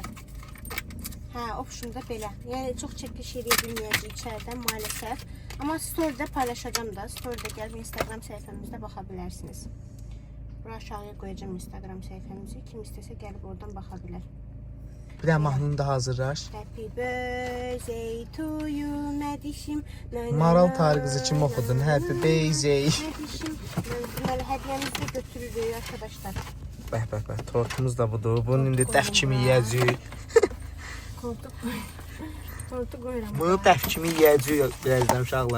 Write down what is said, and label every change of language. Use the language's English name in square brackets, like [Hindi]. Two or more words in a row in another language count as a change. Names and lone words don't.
[Azerbaijani] Hə, option da belə. Yəni çox çəkiliş eləyə bilməyəcəyik içəridən maalesef. Amma story-də paylaşacağam da. Story-də gəlib Instagram səhifəmizdə baxa bilərsiniz. Bura aşağıya qoyacağım Instagram səhifəmizi. Kim istəsə gəlib oradan baxa bilər. Bir də mahnını da hazırlaş. [English] Happy birthday to you Mədişim. [Azerbaijani] Maral Tarıqızı kim oxudun? [English] Happy birthday. [Azerbaijani] Mədişim. Deməli hədiyyəmizi götürürük arkadaşlar. Bəh. Tortumuz da budur. Bunun indi dəf kimi yeyəcəyik. Tortu qoyuram. Bunu dəf kimi yeyəcəyik birazdan uşaqlar.